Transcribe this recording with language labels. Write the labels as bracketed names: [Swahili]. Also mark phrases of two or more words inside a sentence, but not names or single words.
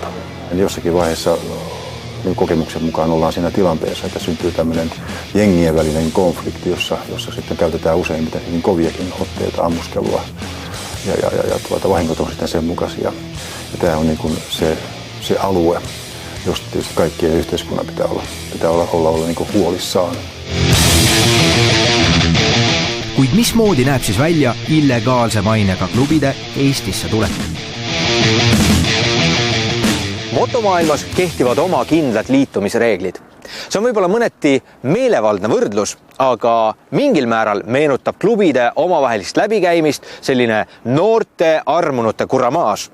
[Finnish] Eli jossakin vaiheessa kokemuksen mukaan ollaan siinä tilanteessa, että syntyy tämmöinen jengien välinen konflikti, jossa sitten käytetään useimmiten hyvin koviakin otteita, ammuskelua ja vahingot on sitten sen mukaisia. Ja tämä on niin kuin se alue, josta tietysti kaikkien yhteiskunnan pitää olla niin kuin huolissaan. [Estonian] Kuid mismoodi näeb siis välja illegaalse mainega klubide Eestisse tulek? Motomaailmas kehtivad oma kindlad liitumisreeglid. See on võib-olla mõneti meelevaldne võrdlus, aga mingil määral meenutab klubide omavahelist läbikäimist selline noorte armunute kuramaas.